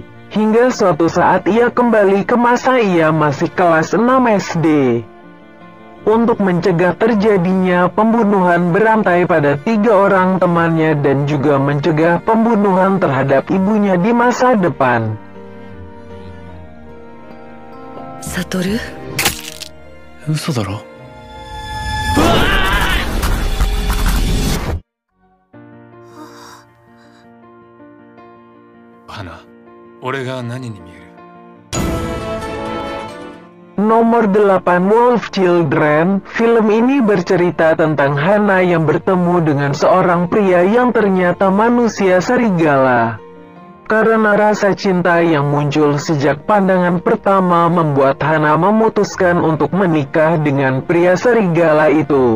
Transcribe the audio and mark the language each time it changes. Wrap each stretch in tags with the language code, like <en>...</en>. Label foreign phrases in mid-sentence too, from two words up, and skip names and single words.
<id>Hingga suatu saat ia kembali ke masa ia masih kelas 6 SD. Untuk mencegah terjadinya pembunuhan berantai pada 3 orang temannya dan juga mencegah pembunuhan terhadap ibunya di masa depan. Satoru?</id> <ja>嘘だろ。花、俺が何に見える？</ja> <id>Nomor 8 Wolf Children. Film ini bercerita tentang Hana yang bertemu dengan seorang pria yang ternyata manusia serigala. Karena rasa cinta yang muncul sejak pandangan pertama membuat Hana memutuskan untuk menikah dengan pria serigala itu.</id>